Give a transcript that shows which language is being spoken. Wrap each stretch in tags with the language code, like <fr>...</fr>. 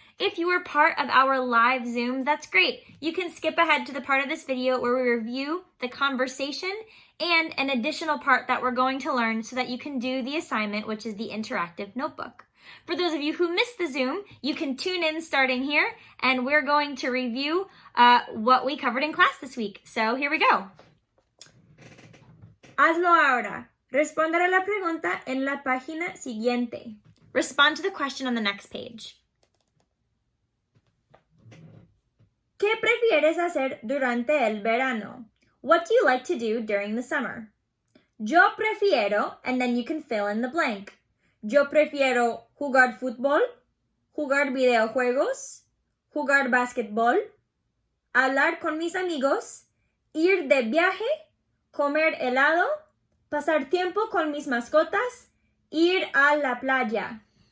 <en>If you were part of our live Zoom, that's great. You can skip ahead to the part of this video where we review the conversation and an additional part that we're going to learn so that you can do the assignment, which is the interactive notebook. For those of you who missed the Zoom, you can tune in starting here, and we're going to review what we covered in class this week. So here we go.</en> <es>Hazlo ahora. Responder a la pregunta en la página siguiente.</es> <en>Respond to the question on the next page.</en> <es>¿Qué prefieres hacer durante el verano?</es> <en>What do you like to do during the summer?</en> <es>Yo prefiero,</es> <en>and then you can fill in the blank.</en> <es>Yo prefiero jugar fútbol, jugar videojuegos, jugar básquetbol, hablar con mis amigos, ir de viaje, comer helado, pasar tiempo con mis mascotas, ir a la playa.</es>